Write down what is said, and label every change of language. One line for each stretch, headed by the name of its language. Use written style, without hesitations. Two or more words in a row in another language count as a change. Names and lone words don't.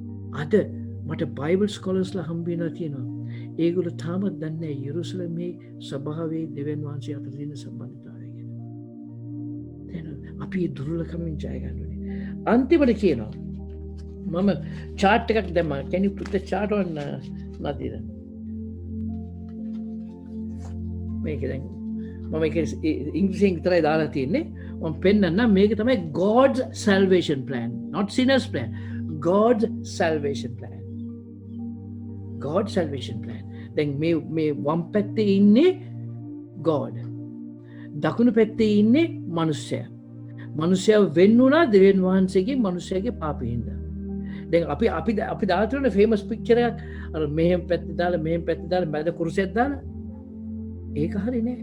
Sinhala: අද මට බයිබල් ස්කොලර්ස්ලා හම්බෙනවා තියෙනවා. ඒගොල්ලෝ තාමත් දන්නේ නැහැ යෙරුසලමේ ස්වභාවයේ දෙවියන් වහන්සේ අතර තියෙන සම්බන්ධතාවය ගැන. අපි දුර්ලභකමින් ජය ගන්න ඕනේ. අන්තිමට කියනවා මම chart එකක් දැම්මා.
English: Can you put the chart on Nadira?
Sinhala: මේක දැන් මම ඒක ඉංග්‍රීසියෙන් විතරයි දාලා තියෙන්නේ. මම පෙන්නන්නම් මේක තමයි
English: God's salvation plan, not sinners plan. God's salvation plan. God's salvation plan.
Sinhala: දැන් මේ වම් පැත්තේ ඉන්නේ God. දකුණු පැත්තේ ඉන්නේ මිනිස්සයා. මිනිස්සයා වෙන් වුණා දෙවියන් වහන්සේගේ මිනිස්සයාගේ පාපයෙන්ද. දැන් අපි දාලා තියෙන
English: famous picture
Sinhala: එකක් අර මෙහෙම පැත්තේ දාලා මැද කුරුසයක් දාලා ඒක හරි නෑ.